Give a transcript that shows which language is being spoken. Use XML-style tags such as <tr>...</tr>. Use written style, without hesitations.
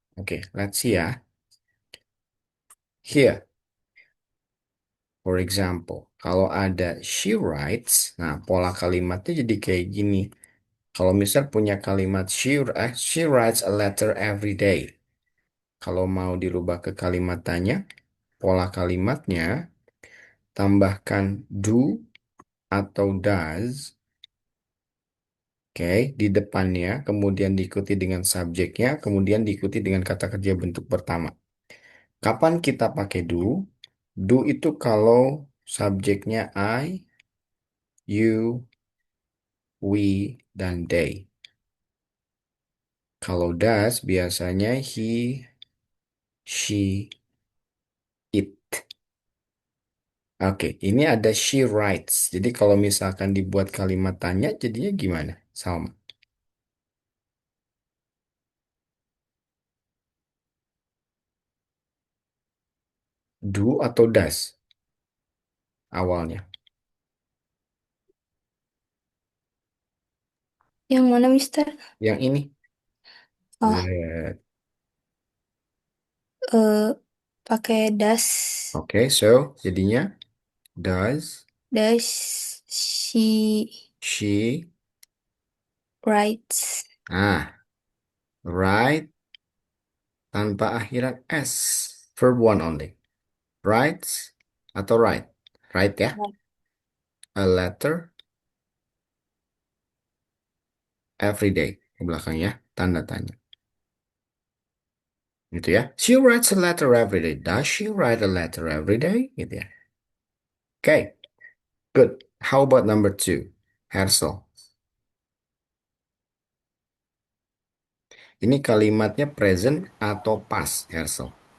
<id>Oke,</id> <en>let's see ya. Here, for example,</en> <id>kalau ada</id> <en>she writes,</en> <id>nah pola kalimatnya jadi kayak gini. Kalau misal punya kalimat</id> <en>she writes a letter every day.</en> <id>Kalau mau dirubah ke kalimat tanya, pola kalimatnya tambahkan do atau does, oke, di depannya, kemudian diikuti dengan subjeknya, kemudian diikuti dengan kata kerja bentuk pertama. Kapan kita pakai do? Do itu kalau subjeknya I, you, we, dan they. Kalau does biasanya he, she, it. Oke, ini ada</id> <en>she writes.</en> <id>Jadi kalau misalkan dibuat kalimat tanya, jadinya gimana? Sama. Do atau does awalnya? Yang mana, Mister? Yang ini. Oh, Lihat. eh pakai does. Oke, so jadinya does</id> <en>Does she writes? write</en> <id>tanpa akhiran</id> <en>s. Verb one only. Writes atau write? Write ya. Right. A letter every day.</en> <id>Ke belakangnya tanda tanya. Gitu ya.</id> <en>She writes a letter every day. Does she write a letter every day?</en> <id>Gitu ya.</id> <en>Okay, good. How about number two? Hersel.</en> <id>Ini kalimatnya present atau past, Hersel?</id>